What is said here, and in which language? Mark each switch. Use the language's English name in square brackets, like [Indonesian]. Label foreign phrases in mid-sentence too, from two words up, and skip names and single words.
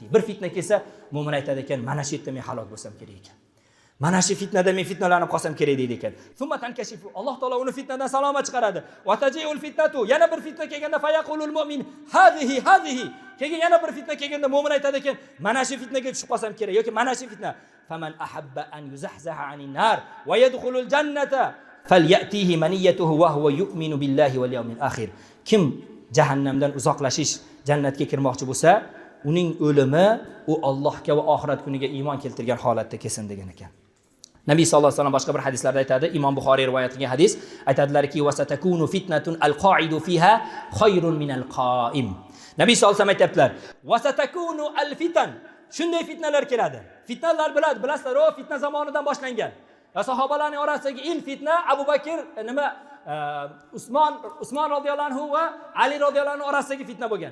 [Uzbek] Bir fitna kelsa, mu'min aytadi ekan, mana shu yerda men halok bo'lsam kerak ekan. Mana shu fitnada men fitnalanib qolsam kerak deydi ekan. [Arabic] ثم تنكشف. [Uzbek] Alloh taolo uni fitnadan salomat chiqaradi. [Arabic] وتجيء الفتنة. [Uzbek] Yana bir fitna kelganda [Arabic] فيقول المؤمن هذه. [Uzbek] Keyin yana bir fitna kelganda mu'min aytadi ekan, mana shu fitnaga tushib qolsam kerak yoki mana shu fitna. [Arabic] فمن أحب أن يزحزح عن النار ويدخل الجنة فلتأته منيته وهو يؤمن بالله واليوم الآخر. [Uzbek] Kim jahannamdan uzoqlashish, jannatga kirmoqchi bo'lsa, uning o'limi u Allohga va oxirat kuniga iymon keltirgan holatda kelsin degan ekan. Nabiy [Arabic] صلى الله عليه وسلم [Uzbek] boshqa bir hadislarda aytadi, Imom Buxoriy rivoyat qilgan hadis, aytadilarki: [Arabic] "وستكون فتنة القاعد فيها خير من القائم." [Uzbek] Nabiy [Arabic] صلى الله عليه وسلم [Uzbek] aytibdilar: [Arabic] "وستكون الفتن." [Uzbek] Shunday fitnalar keladi. Fitnalar bilasizlar, o fitna zamonidan boshlangan. Va sahobalarning orasidagi ilk fitna Abu Bakr Usmon [Arabic] رضي الله عنه [Uzbek] va Ali [Arabic] رضي الله عنه [Uzbek] orasidagi fitna bo'lgan.